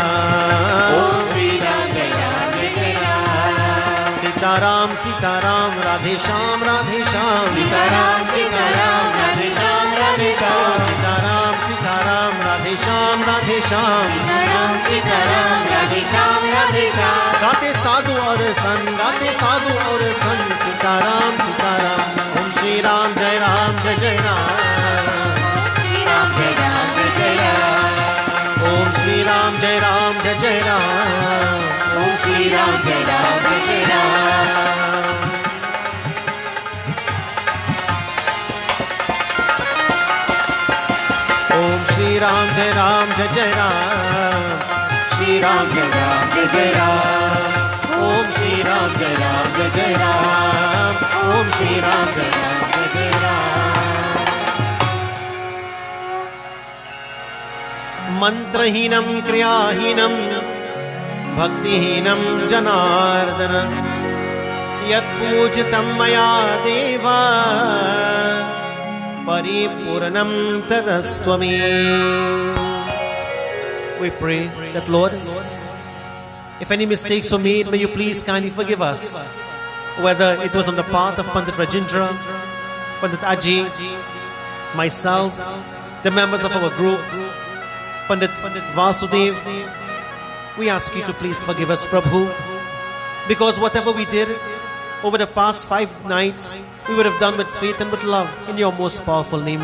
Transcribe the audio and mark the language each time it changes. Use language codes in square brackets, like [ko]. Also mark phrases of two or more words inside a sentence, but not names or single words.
[hi] ओम श्री राम जय राम जय जय राम. Sita Ram Sita Ram Radhe Shyam Radhe Shyam. Sita Ram Sita Ram Radhe Shyam Radhe Shyam. Sita Ram Sita Ram Radhe Shyam Radhe Shyam. Sita Ram Sita Ram Radhe Shyam Radhe Shyam. गाते साधु और संत गाते साधु और संत सीताराम सीताराम. ओम श्री राम जय जय राम. श्री राम जय राम जय जय राम. ओम श्री राम जय जय राम. ओम श्री राम जय राम जय जय राम. ओम श्री राम जय जय राम. श्री राम जय राम जय जय राम. ओम श्री राम जय जय राम. ओम श्री राम जय जय राम. [sa] मंत्रहीनं क्रियाहीनं भक्तिहीनं जनार्दन यत्पूजितं मया देव परिपूर्णं तदस्तु मे. [en] We pray that Lord, if any mistakes were made, may you please kindly forgive us. Whether it was on the part of Pandit Rajendra, Pandit Aji, myself, the members of our groups, Pandit Vasudev, we ask you to please forgive us, Prabhu, because whatever we did over the past 5 nights, we would have done with faith and with love in your most powerful name.